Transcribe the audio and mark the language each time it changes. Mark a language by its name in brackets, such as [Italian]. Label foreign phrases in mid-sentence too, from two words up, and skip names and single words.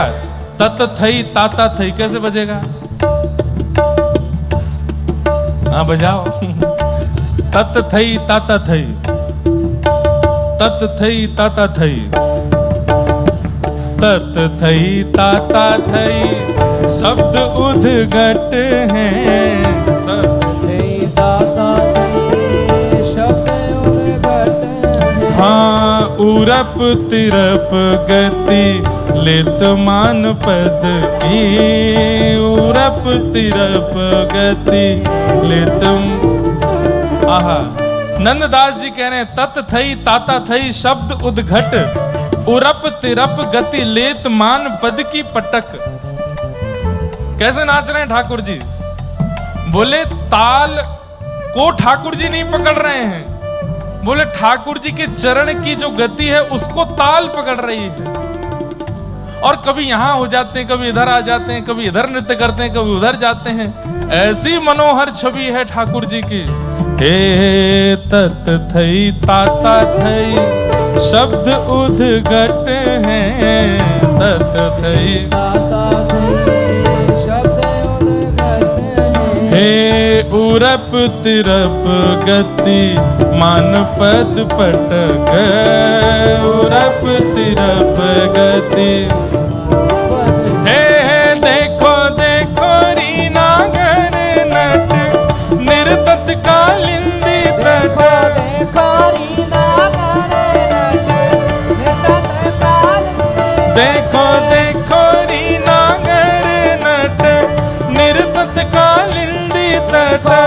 [Hindi] तत थई ताता थई कैसे बजेगा? हाँ बजाओ। [Braj] तत थई ताता थई, तत थई ताता थई, तत थई ताता थई शब्द उद्घट हैं। हाँ उरप तिरप गति लेत मान पद की। उरप तिरप गति लेत। [Hindi] आहा नंददास जी कह रहे हैं [Braj] तत थई ताता थई शब्द उद्घट उरप तिरप गति लेत मान पद की पटक। [Hindi] कैसे नाच रहे हैं ठाकुर जी? बोले ताल को ठाकुर जी नहीं पकड़ रहे हैं, बोले ठाकुर जी के चरण की जो गति है उसको ताल पकड़ रही है। और कभी यहां हो जाते हैं, कभी इधर आ जाते हैं, कभी इधर नृत्य करते हैं, कभी उधर जाते हैं। ऐसी मनोहर छवि है ठाकुर जी की। [Braj] हे तत थई ताता थई शब्द उद्घट हैं। तत थई ताता थई शब्द उद्घट हैं। हे उरप तिरप गति मान पद पटक। उरप तिरप गति। हे देखो देखो री नागर नट निर्तत कालिंदी तट। देखो देखो री नागर नट निर्तत कालिंदी तट।